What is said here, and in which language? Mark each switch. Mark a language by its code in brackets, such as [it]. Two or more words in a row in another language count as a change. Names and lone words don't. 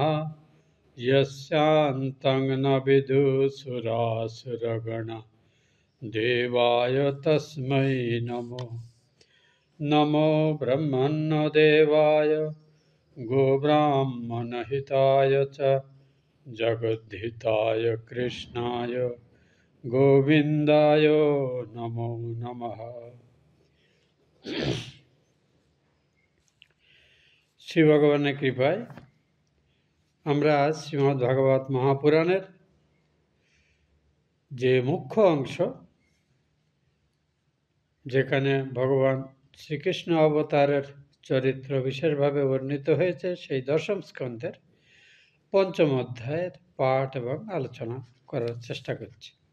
[sa] यस्यान्तं न विदुसुरासुरगणा देवाय तस्मै नमो नमो ब्रह्मण्यदेवाय गोब्राह्मणहिताय च जगद्धिताय कृष्णाय गोविन्दाय नमो नमः। [bn] শ্রী ভগবানের কৃপায় আমরা আজ শ্রীমদ্ ভাগবত মহাপুরাণের যে মুখ্য অংশ, যেখানে ভগবান শ্রীকৃষ্ণ অবতারের চরিত্র বিশেষভাবে বর্ণিত হয়েছে, সেই দশম স্কন্ধের পঞ্চম অধ্যায়ের পাঠ এবং আলোচনা করার চেষ্টা করছি।